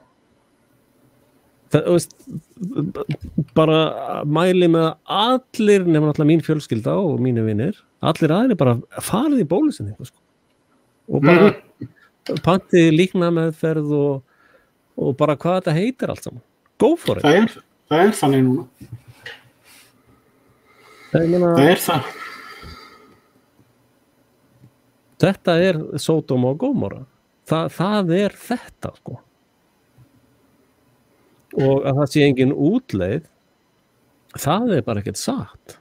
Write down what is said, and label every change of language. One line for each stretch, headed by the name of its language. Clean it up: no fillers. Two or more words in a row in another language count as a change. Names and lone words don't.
Icelandic: Það, veist, bara mæli með að allir, nema náttúrulega mín fjölskylda og mínu vinir, allir aðrir bara farið í bólusetningu, sko. Og bara pantið líknameðferð og bara hvað þetta heitir allt saman.
English: Go for it.
Icelandic: Það er þannig núna. Það er það. Þetta er Sódóma og Gómorra. Það er þetta, sko. Og að það sé engin útleið, það er bara ekkert satt.